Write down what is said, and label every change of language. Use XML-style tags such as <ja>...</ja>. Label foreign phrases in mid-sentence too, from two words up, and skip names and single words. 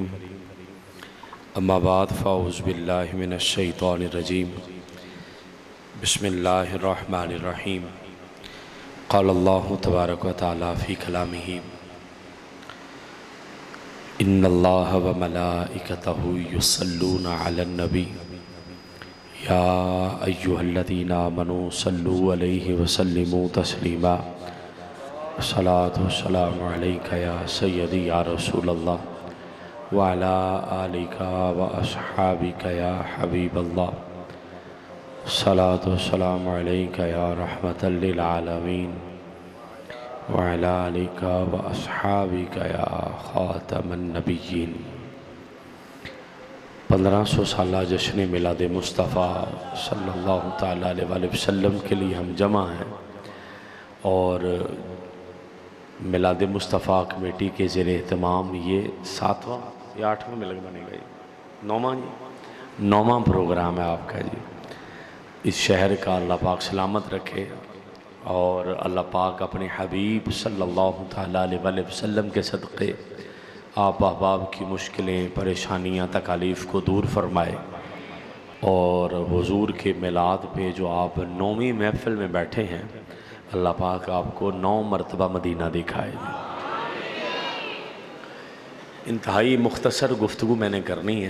<ar>أما بعد فأعوذ بالله من الشيطان الرجيم. بسم الله الرحمن الرحيم. قال الله تبارك وتعالى في كلامه إن الله وملائكته يصلون على النبي يا أيها الذين آمنوا صلوا عليه وسلموا تسليما. الصلاة والسلام عليك يا سيدي يا رسول الله وعلى آلك وأصحابك يا حبيب الله. الصلاة والسلام عليك يا رحمة للعالمين وعلى آلك وأصحابك يا خاتم النبيين.</ar> <ur>1500 سالہ جشن میلاد مصطفیٰ</ur> <ar>صلى الله تعالى عليه وسلم</ar> <ur>کے لیے ہم جمع ہیں اور میلاد مصطفیٰ کمیٹی کے زیر اہتمام یہ 7واں یا 8واں ملک بنے گا، یہ 9واں پروگرام ہے آپکا جی. اس شہر کا اللہ پاک سلامت رکھے اور اللہ پاک اپنے حبیب</ur> <ar>صلى الله تعالى عليه وسلم</ar> <ur>کے صدقے آپ احباب کی مشکلیں، پریشانیاں، تکالیف کو دور فرمائے اور حضور کے میلاد پے جو آپ 9ویں محفل میں بیٹھے ہیں، اللہ پاک آپ کو 9 مرتبہ مدینہ دکھائے. انتہائی مختصر گفتگو میں نے کرنی ہے.</ur>